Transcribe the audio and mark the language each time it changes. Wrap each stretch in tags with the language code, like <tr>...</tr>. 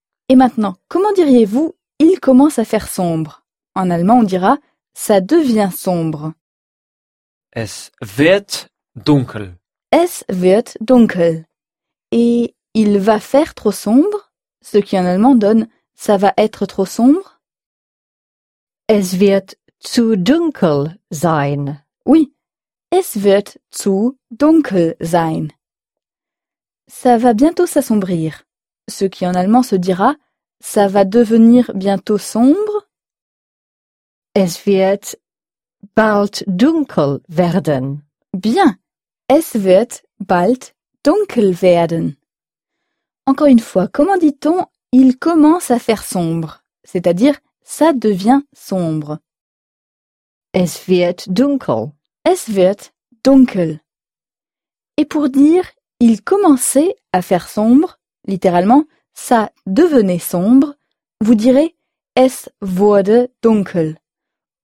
<fr>Et maintenant, comment diriez-vous « il commence à faire sombre » En allemand, on dira « ça devient sombre ».</fr> <de>Es wird dunkel. Es wird dunkel.</de> <fr>Et « il va faire trop sombre » Ce qui en allemand donne « ça va être trop sombre ».</fr> <de>Es wird zu dunkel sein. Oui, es wird zu dunkel sein.</de> <fr>Ça va bientôt s'assombrir. Ce qui en allemand se dira ça va devenir bientôt sombre.</fr> <de>Es wird bald dunkel werden.</de> <fr>Bien.</fr> <de>Es wird bald dunkel werden.</de> <fr>Encore une fois, comment dit-on il commence à faire sombre? C'est-à-dire ça devient sombre.</fr> <de>Es wird dunkel. Es wird dunkel.</de> <fr>est pour dire « il commençait à faire sombre », littéralement « ça devenait sombre », vous direz «</fr> <de>es wurde dunkel ».</de>